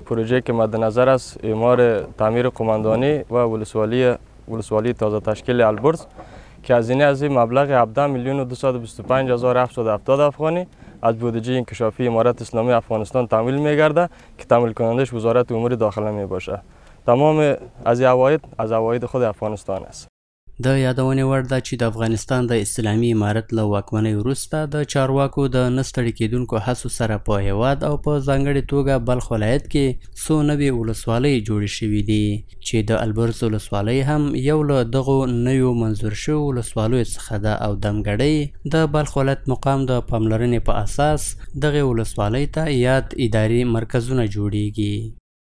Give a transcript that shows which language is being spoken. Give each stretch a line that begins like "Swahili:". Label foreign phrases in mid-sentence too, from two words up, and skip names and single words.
Persian: پروژه که مد نظر است اعمار تعمیر قماندانی و ولسوالی تازه تشکیل البرز که هزینه از این مبلغ 17,225,770 افغانی از بودجه انکشافی امارت اسلامی افغانستان تمویل میگرده که تمویل کنندش وزارت امور داخله می باشه. تمام از عواید خود افغانستان است.
Pashto: د یادونې وړ ده چې د افغانستان د اسلامي امارت له واکمنۍ وروسته د چارواکو د نه ستړي کېدونکو هڅو سره په هیواد او په ځانګړې توګه بلخ ولایت کې څو نوې ولسوالۍ جوړې شوي دي چې د البرز ولسوالۍ هم یو له دغو نویو منظور شویو ولسوالیو څخه ده او دمګړۍ د بلخ ولایت مقام د پاملرنې په اساس دغې ولسوالۍ ته یاد اداري مرکزونه جوړیږي.